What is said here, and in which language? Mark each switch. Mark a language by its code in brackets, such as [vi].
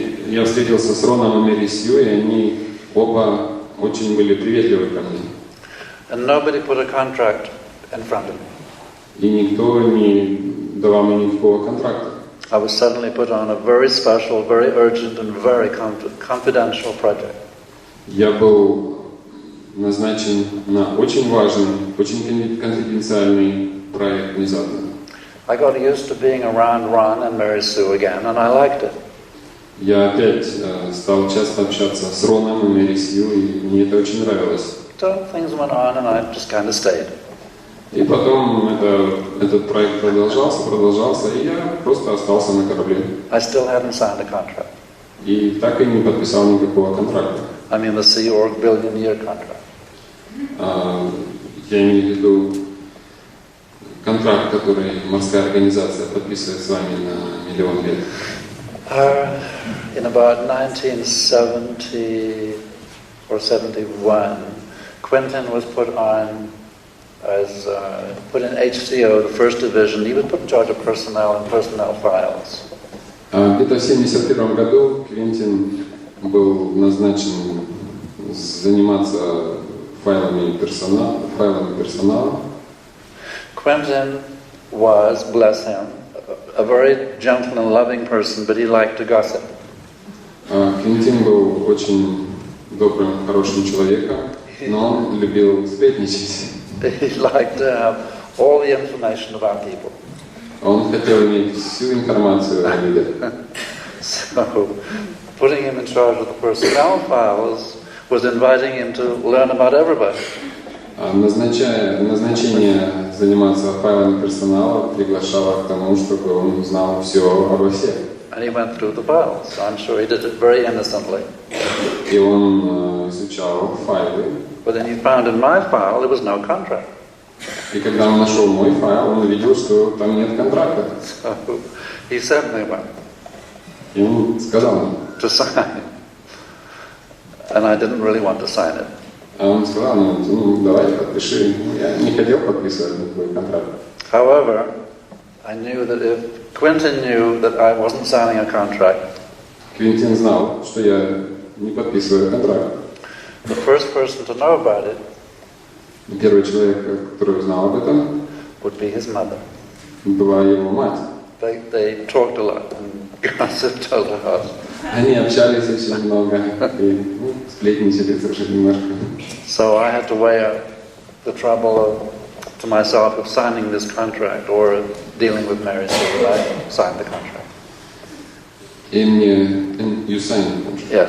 [ru] Я встретился с Роном и Мэри Сью, и они оба очень были приветливы ко мне. [en] And nobody put a contract in front of me. [ru] И никто не давал мне никакого контракта. [en] I was suddenly put on a very special, very urgent, and very confidential project. [ru] Я был назначен на очень важный, очень конфиденциальный проект внезапно. [en] I got used to being around Ron and Mary Sue again, and I liked it. [ru] Я опять стал часто общаться с Роном и Мэри Сью, и мне это очень нравилось. [en] So things went on, and I just kind of stayed. [ru] И потом этот проект продолжался, и я просто остался на корабле. [en] I still hadn't signed a contract. [ru] И так и не подписал никакого контракта. [en] I mean the Sea Org billion-year contract. [ru] Я имею в виду контракт, который морская организация подписывает с вами на миллион лет. [en] In about 1970 or 71, Quentin was put in HCO, the first division. He was put in charge of personnel and personnel files. [ru] Где-то в 1971 году Квентин был назначен заниматься файлами персонала. [en] Quentin was, bless him, a very gentle and loving person, but he liked to gossip. [ru] Квентин был очень добрым, хорошим человеком, но он любил сплетничать. [en] He liked to have all the information about people. [ru] Он хотел иметь всю информацию о людях. [en] So, putting him in charge of the personnel files was inviting him to learn about everybody. [ru] Назначение заниматься файлами персонала приглашало к тому, чтобы он узнал все обо всех. [en] And he went through the files. I'm sure he did it very innocently. [ru] И он изучал файлы. [en] But then he found in my file there was no contract. [ru] И когда он нашел мой файл, он увидел, что там нет контракта. [en] So he sent me one. [ru] И он сказал мне. [en] To sign. And I didn't really want to sign it. [ru] А он сказал мне, давай подпиши. Я не хотел подписывать никакой контракт. [en] However, I knew that if Quentin knew that I wasn't signing a contract, [ru] Квентин знал, что я не подписываю контракт. [en] the first person to know about it [ru] Первый человек, который узнал об этом, [en] would be his mother. [ru] была его мать. [en] They talked a lot and gossiped a lot. [ru] Они общались очень много и сплетничали тоже немножко. [en] So I had to weigh up the trouble to myself of signing this contract or dealing with Mary Sue. I signed the contract. [ru] И мне, [en] you signed the contract.